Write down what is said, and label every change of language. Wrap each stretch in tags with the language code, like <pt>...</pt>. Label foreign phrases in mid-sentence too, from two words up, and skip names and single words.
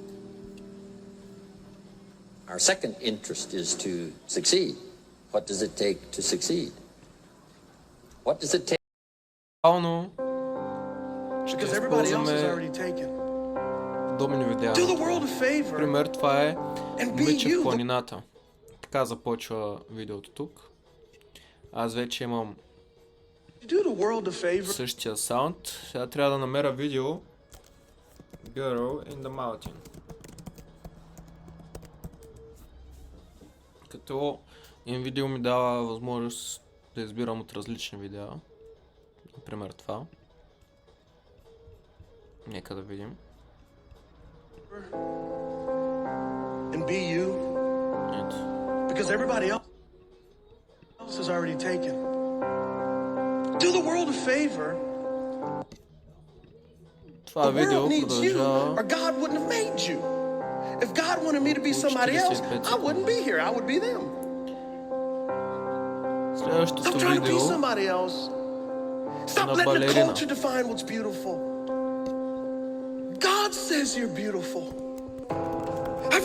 <en>Our second interest is to succeed. What does it take to succeed? What does it take? Because everybody else is already taken. Do the world a favor.</en> <bg>Пример, това е момиче в планината. Така започва видеото тук. Аз вече имам същия саунд. Сега трябва да намеря видео Girl in the Mountain. Като видео ми дава възможност да избирам от различни видеа. Например това. Нека да видим.</bg> <en>And be you.</en> <bg>Ето.</bg> <en>Because everybody else is already taken. Do the world a favor.</en> <bg>Това видео продължава.</bg> <en>Or God wouldn't have made you. If God wanted me to be somebody else, I wouldn't be here. I would be them.</en> <bg>Следващото</bg> <en>I'm trying to be</en> <bg>видео</bg> <en>somebody else. Stop letting the culture define what's beautiful. God says you're beautiful.</en>